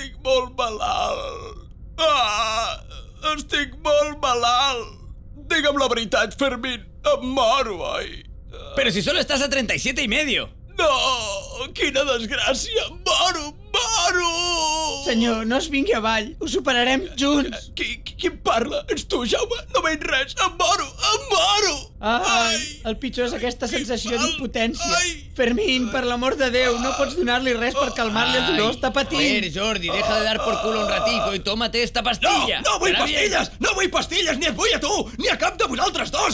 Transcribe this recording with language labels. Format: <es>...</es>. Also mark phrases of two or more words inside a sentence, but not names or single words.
<ca>molt malalt. Estic molt malalt. Digue'm la veritat, Fermín. Em moro, oi?</ca> <es>Pero si solo estás a 37,5.</es> <ca>No! Quina desgràcia! Moro! Senyor, no es vingui avall. Ho superarem junts. Qui em parla? Ets tu, Jaume? No veig res. Em moro! Ai, el pitjor és aquesta sensació d'impotència. Fermín, per l'amor de Déu, no pots donar-li res per calmar-li el dolor. Està patint.</ca> <es>A ver, Jordi, deja de dar por culo un ratico y tómate esta pastilla.</es> <ca>No vull pastilles! No vull pastilles ni et vull a tu! Ni a cap de vosaltres dos!</ca>